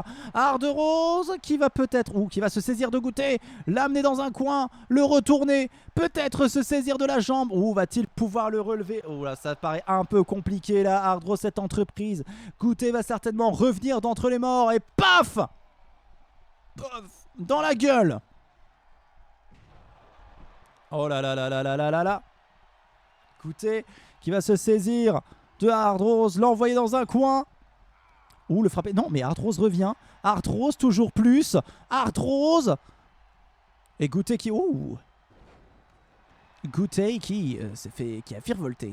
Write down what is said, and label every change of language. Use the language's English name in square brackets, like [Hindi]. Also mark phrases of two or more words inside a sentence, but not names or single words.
[French] Hard Rose qui va peut-être, qui va se saisir de Goûter, l'amener dans un coin, le retourner, peut-être se saisir de la jambe. Va-t-il pouvoir le relever? Là, ça paraît un peu compliqué là, Hard Rose, cette entreprise. Goûter va certainement revenir d'entre les morts et paf! Dans la gueule. Oh là là là là là là là là. Goûter qui va se saisir de Hard Rose, l'envoyer dans un coin. Le frapper. Non, mais Hard Rose revient. Hard Rose toujours plus. Hard Rose. Et Goûter qui... Goûter qui a virevolté.